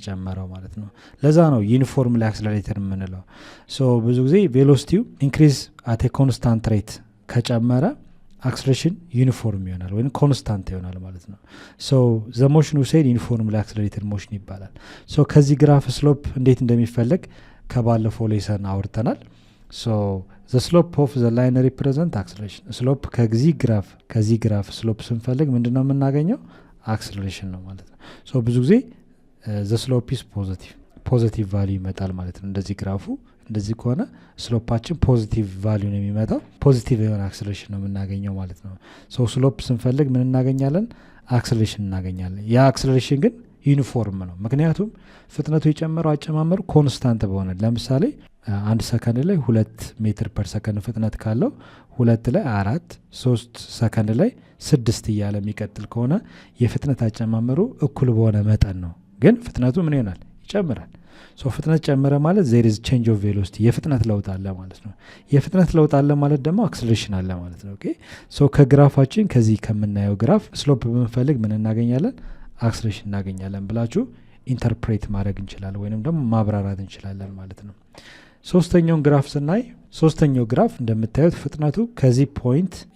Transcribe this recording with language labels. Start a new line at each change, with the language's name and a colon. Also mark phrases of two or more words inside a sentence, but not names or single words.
Amharic: የጨመረው ማለት ነው። ለዛ ነው
English: uniformly accelerated
Amharic: የምንለው። ሶ ብዙ ጊዜ
English: velocity increase at constant rate
Amharic: ከጨመረ አክሰለሬሽን ዩኒፎርም ይሆናል ወይም ኮንስታንት ይሆናል ማለት ነው።
English: so the motion we said uniformly accelerated motion
Amharic: ይባላል። ሶ ከዚህ ግራፍ ስሎፕ እንዴት እንደሚፈለግ ከባለፈው ሌሰን አውርተናል። ሶ
English: the slope of the line represent acceleration.
Amharic: ስሎፕ ከዚህ ግራፍ ስሎፕ ስንፈልግ ምንድነው የምናገኘው? አክሰለሬሽን ነው ማለት ነው። ሶ ብዙ ጊዜ
English: the slope is positive value
Amharic: ይመጣል ማለት ነው። እንደዚህ ግራፉ እንደዚህ ከሆነ ስሎፓችን
English: positive value
Amharic: ነው የሚመጣው። ፖዚቲቭ የሆነ አክሰለሬሽን ነው የምናገኘው ማለት ነው። ሶ ስሎፕ ስንፈልግ ምን እናገኛለን? አክሰለሬሽን እናገኛለን። ያ አክሰለሬሽን ግን ዩኒፎርም ነው። ምክንያቱም ፍጥነቱ የጨመረው አጨማመሩ ኮንስታንት በሆነ ለምሳሌ 1 ሰከንድ ላይ 2
English: meter per second
Amharic: ፍጥነት ካለው 2 ላይ 4 3 ሰከንድ ላይ 6 እያለ የሚቀጥል ከሆነ የፍጥነት አጨማመሩ እኩል በሆነ መጠን ነው። ግን ፍጥነቱ ምን ይሆናል? ይጨምራል። ሶ ፍጥነት ጨመረ ማለት
English: there is change of velocity
Amharic: የፍጥነት ለውጥ አለ ማለት ነው። የፍጥነት ለውጥ አለ ማለት ደግሞ አክሰለሬሽን አለ ማለት ነው።
English: okay so
Amharic: ከግራፋችን ከዚህ ከምናየው ግራፍ ስሎፕ ብንፈልግ ምን እናገኛለን? አክሰለሬሽን እናገኛለን ብላችሁ ኢንተርፕሬት ማድረግ እንችላለን ወይንም ደግሞ ማብራራት እንችላለን ማለት ነው። ሶስተኛውን ግራፍ ስናይ ሶስተኛው ግራፍ እንደምታዩት ፍጥነቱ ከዚህ ፖይንት